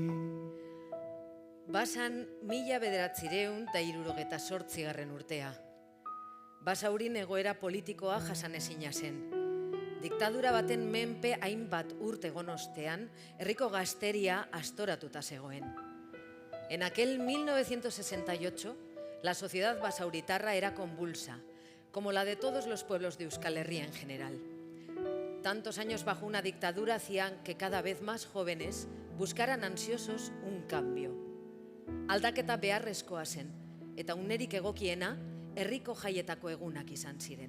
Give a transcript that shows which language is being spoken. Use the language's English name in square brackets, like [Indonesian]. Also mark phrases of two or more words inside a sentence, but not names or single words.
[Basque] Basan 1968 urtea. Basaurin egoera politikoa jasanezina zen. Diktadura baten menpe hainbat urte egon ostean, herriko gazteria astoratuta zegoen. [Spanish] En aquel 1968, la sociedad basauritarra era convulsa, como la de todos los pueblos de Euskal Herria en general. Tantos años bajo una dictadura hacían que cada vez más jóvenes buscaran ansiosos un cambio. [Basque] Aldaketa beharrezkoa zen, eta unerik egokiena herriko jaietako egunak izan ziren.